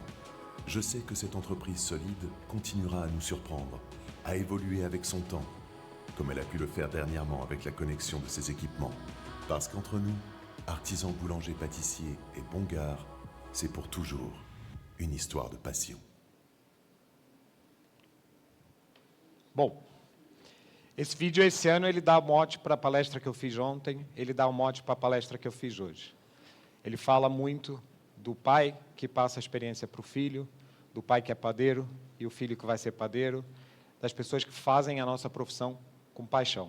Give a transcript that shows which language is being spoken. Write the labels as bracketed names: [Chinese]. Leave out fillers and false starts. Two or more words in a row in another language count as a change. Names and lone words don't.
[French] Je sais que cette entreprise solide continuera à nous surprendre, à évoluer avec son temps, comme elle a pu le faire dernièrement avec la connexion de ses équipements. Parce qu'entre nous, artisans boulangers pâtissiers et Bongares, c'est pour toujours une histoire de passion. [Portuguese] Bom, esse vídeo esse ano ele dá o mote para a palestra que eu fiz ontem, ele dá o mote para a palestra que eu fiz hoje. Ele fala muito do pai que passa a experiência para o filho, do pai que é padeiro e o filho que vai ser padeiro, das pessoas que fazem a nossa profissão com paixão.